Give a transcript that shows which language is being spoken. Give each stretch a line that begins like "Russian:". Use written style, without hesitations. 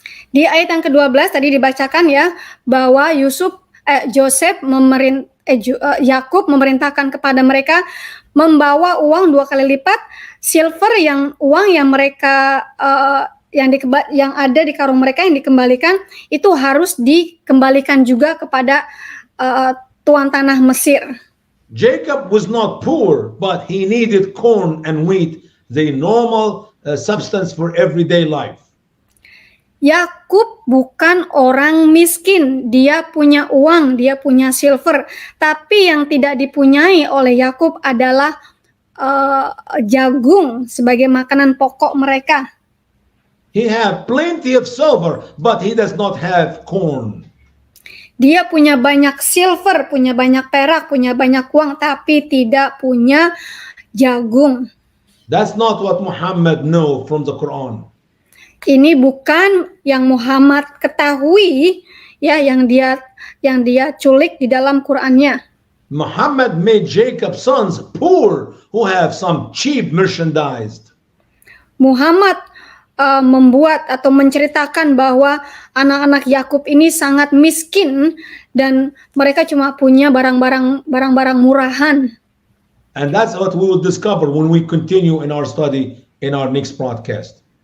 Indonesian: Di ayat yang ke-12 tadi dibacakan ya bahwa Yakub memerintahkan kepada mereka membawa uang 2 kali lipat, silver uang yang mereka yang ada di karung mereka yang dikembalikan itu harus dikembalikan juga kepada tuan tanah Mesir.
English: Jacob was not poor, but he needed corn and wheat, the normal substance for everyday life.
Indonesian: Yakub bukan orang miskin, dia punya uang, dia punya silver, tapi yang tidak dipunyai oleh Yakub adalah jagung sebagai makanan pokok mereka.
English: He had plenty of silver, but he does not have corn.
Indonesian: Dia punya banyak silver, punya banyak perak, punya banyak uang, tapi tidak punya jagung.
English: That's not what Muhammad know from the Quran.
Indonesian: Ini bukan yang Muhammad ketahui, ya, yang dia culik di dalam Qurannya.
English: Muhammad made Jacob's sons poor who have some cheap merchandise.
Indonesian: Muhammad membuat atau menceritakan bahwa anak-anak Yakub ini sangat miskin dan mereka cuma punya barang-barang murahan.
English: And that's what we will discover when we continue in our study in our next broadcast.